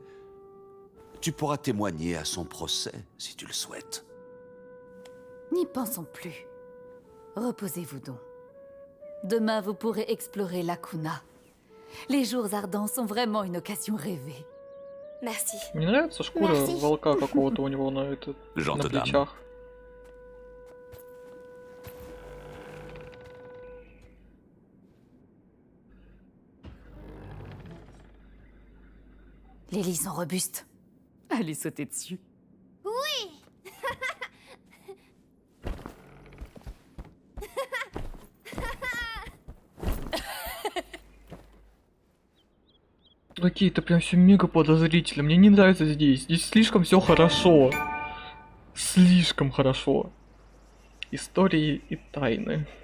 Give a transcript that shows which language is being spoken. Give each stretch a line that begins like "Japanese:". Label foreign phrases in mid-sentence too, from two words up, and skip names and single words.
French: tu pourras témoigner à son procès, si tu le souhaites. N'y pensons plus. Reposez-vous donc. Demain, vous pourrez explorer Lacuna. Les jours ardents sont vraiment une occasion rêvée. Merci.
Russian: Мне нравится шкура
French: Merci.
Russian: волка какого-то у него на
French: Gentil dame.
Russian: плечах.
French: Les lits sont robustes. Allez sauter dessus. Oui.
Russian: Какие-то прям все мега подозрительно. Мне не нравится здесь. Здесь слишком все хорошо. Слишком хорошо. Истории и тайны.